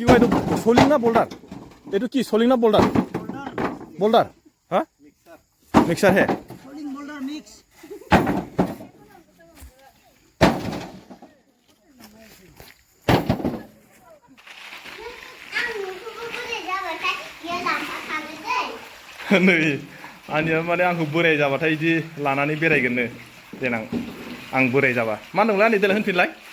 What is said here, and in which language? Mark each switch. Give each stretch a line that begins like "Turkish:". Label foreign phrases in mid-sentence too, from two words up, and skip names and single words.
Bangla: হয় এটা সোলিং না বোল্ডার এটা কি সোলিং না বোল্ডার বোল্ডার হ্যাঁ মিক্সার হ্যাঁ সোলিং বোল্ডার মিক্স
Bodo: नै आंनिया माने आंखौ बोराय जाबाथाय इदि लानानै बेरायगोननो देनां आं बोराय जाबा मा होनदोंलाय आंनि देलाय होनफिनलाय